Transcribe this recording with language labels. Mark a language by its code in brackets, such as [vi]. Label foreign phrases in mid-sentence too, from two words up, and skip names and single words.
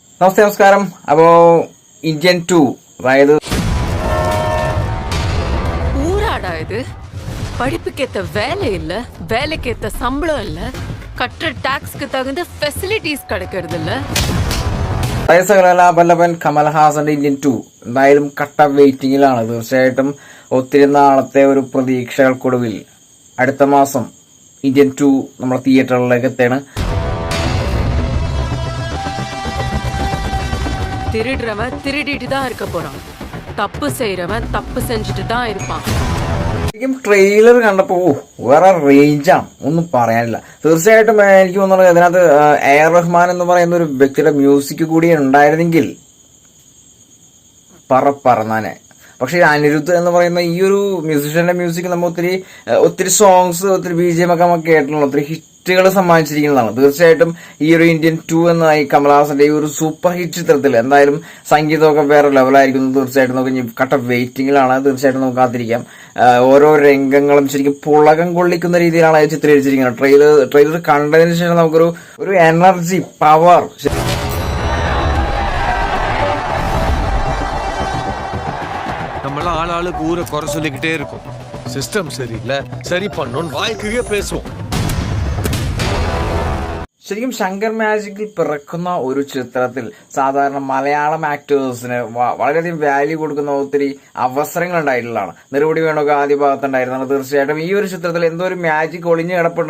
[ml] നമസ്കാരം. അപ്പോ ഇന്ത്യൻ 2 അതായത് [ta] ஊராடாது படிப்புக்கேத்த வேலை இல்ல, வேலைக்கேத்த சம்பளம் இல்ல, கட்டுற டாக்ஸ்க்கு தகுந்த ஃபெசிலிட்டிஸ் கிடைக்கிறது இல்ல. [ml] സകലകലാവല്ലഭൻ കമൽഹാസന്റെ ഇന്ത്യൻ 2 എന്തായാലും കട്ട വെയിറ്റിംഗിലാണ്. തീർച്ചയായിട്ടും ഒത്തിരി നാളത്തെ ഒരു പ്രതീക്ഷകൾക്കൊടുവിൽ അടുത്ത മാസം ഇന്ത്യൻ 2 നമ്മുടെ തിയേറ്ററുകളിലേക്ക് എത്താണ്. [ta] திருடுறவன் திருடிட்டு தான் இருக்க போறான், தப்பு செய்யறவன் தப்பு செஞ்சுட்டு தான் இருப்பான். [ml] ശരിക്കും ട്രെയിലർ കണ്ടപ്പോ വേറെ റേഞ്ചാണ്, ഒന്നും പറയാനില്ല. തീർച്ചയായിട്ടും എനിക്ക് തോന്നുന്നത് അതിനകത്ത് എ ആർ റഹ്മാൻ എന്ന് പറയുന്ന ഒരു വ്യക്തിയുടെ മ്യൂസിക് കൂടി ഉണ്ടായിരുന്നെങ്കിൽ പറന്നാനെ. പക്ഷെ അനിരുദ്ധ് എന്ന് പറയുന്ന ഈ ഒരു മ്യൂസിഷ്യന്റെ മ്യൂസിക് നമ്മൾ ഒത്തിരി സോങ്സ്, ഒത്തിരി BGM ഒക്കെ നമുക്ക് കേട്ടിട്ടുള്ള ഒത്തിരി ഹിറ്റുകൾ സമ്മാനിച്ചിരിക്കുന്നതാണ്. തീർച്ചയായിട്ടും ഈ ഒരു ഇന്ത്യൻ 2 എന്ന ഈ കമൽഹാസന്റെ ഈ ഒരു [en] super hit [ml] ചിത്രത്തിൽ എന്തായാലും സംഗീതമൊക്കെ വേറെ ലെവലായിരിക്കും. തീർച്ചയായിട്ടും നമുക്ക് കട്ട വെയിറ്റിംഗിലാണ്. തീർച്ചയായിട്ടും നമുക്ക് കാത്തിരിക്കാം. ഓരോ രംഗങ്ങളും ശരിക്കും പുളകം കൊള്ളിക്കുന്ന രീതിയിലാണ് ചിത്രീകരിച്ചിരിക്കുന്നത്. ട്രെയിലർ കണ്ടതിന് ശേഷം നമുക്കൊരു [en] energy, power. [ta] நம்மள ஆளாளுக்கு ஊரை குறை சொல்லிக்கிட்டே இருக்கும். சிஸ்டம் சரியில்லை, சரி பண்ணோன்னு வாய்க்கே பேசுவோம். [ml] ശരിക്കും ശങ്കർ മാജിക്കിൽ പിറക്കുന്ന ഒരു ചിത്രത്തിൽ സാധാരണ മലയാളം ആക്ടേഴ്സിന് വളരെയധികം വാല്യൂ കൊടുക്കുന്ന ഒത്തിരി അവസരങ്ങൾ ഉണ്ടായിട്ടുള്ളതാണ്. നിരവധി വേണമൊക്കെ ആദ്യ ഭാഗത്തുണ്ടായിരുന്നത്. തീർച്ചയായിട്ടും ഈ ഒരു ചിത്രത്തിൽ എന്തോ ഒരു മാജിക് ഒളിഞ്ഞു കിടപ്പുണ്ട്.